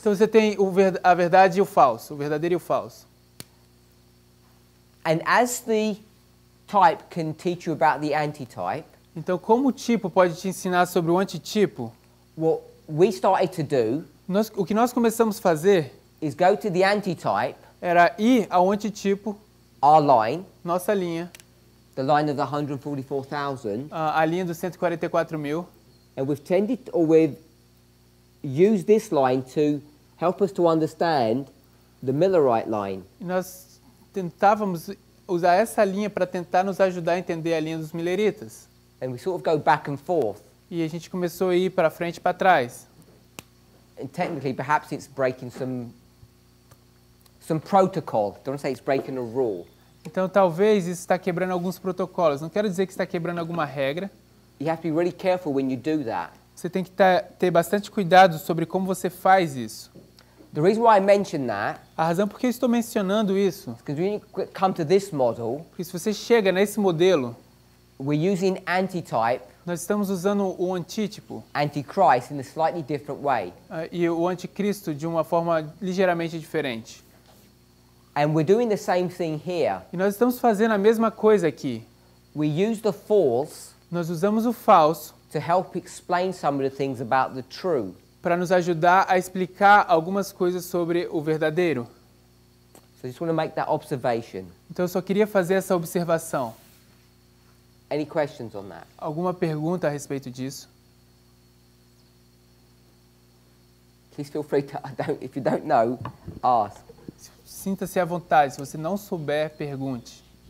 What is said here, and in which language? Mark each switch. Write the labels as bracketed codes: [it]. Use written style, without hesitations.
[pt] Então você tem a verdade e o falso, o verdadeiro e o falso. [en] And as the type can teach you about the antitype, [pt] Então, como o tipo pode te ensinar sobre o antitipo, [en] what we started to do [pt] o que nós começamos a fazer [en] is go to the antitype, [pt] era ir ao antitipo, [en] our line, [pt] nossa linha, [en] the line of the 144,000, [pt] a linha dos 144 mil, [en] and we've used this line to help us to understand the Millerite line. [pt] e nós tentávamos usar essa linha para tentar nos ajudar a entender a linha dos mileritas. [en] And we sort of go back and forth. [pt] E a gente começou a ir para frente e para trás. [en] And technically, perhaps it's breaking some protocol. Don't say it's breaking a rule. [pt] Então, talvez isso está quebrando alguns protocolos. Não quero dizer que está quebrando alguma regra. [en] You have to be really careful when you do that. [pt] Você tem que ter bastante cuidado sobre como você faz isso. [en] The reason why I mention that [pt] A razão por que eu estou mencionando isso, [en] is because when you come to this model, [pt] porque se você chega nesse modelo, [en] we're using antitype, [pt] nós estamos usando o antítipo [en] antichrist, in a slightly different way. [pt] E o anticristo de uma forma ligeiramente diferente. [en] And we're doing the same thing here. [pt] E nós estamos fazendo a mesma coisa aqui. [en] We use the false [pt] Nós usamos o falso [en] to help explain some of the things about the true. [pt] para nos ajudar a explicar algumas coisas sobre o verdadeiro. [en] So I just want to make that observation. [pt] Então eu só queria fazer essa observação. [en] Any questions on that? [pt] Alguma pergunta a respeito disso? [en] Please feel free to, if you don't know, ask. [pt] Sinta-se à vontade. Se você não souber, pergunte.